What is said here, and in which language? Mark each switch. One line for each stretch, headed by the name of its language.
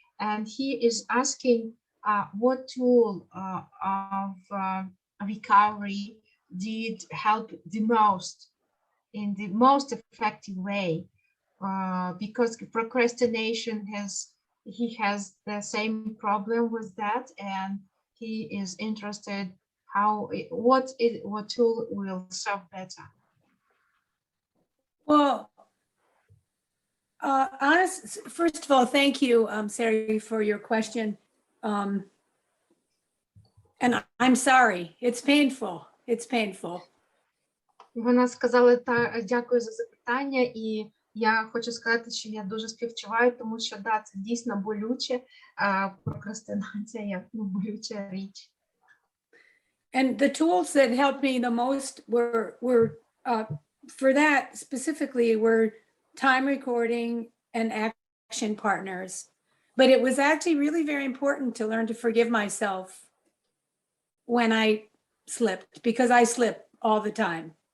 English: And he is asking what tool of recovery did help the most in the most effective way, because procrastination he has the same problem with that, and he is interested what tool will serve better. Well, first of all, thank you, Sergey, for your question. And I'm sorry, it's painful. It's painful.
Ukrainian: Вона сказала, дякую за запитання, і я хочу сказати, що я дуже співчуваю, тому що, да, це дійсно болюче, прокрастинація як болюча річ.
English: And the tools that helped me the most were for that specifically were time recording and action partners. But it was actually really very important to learn to forgive myself when I slipped, because I slip all the time.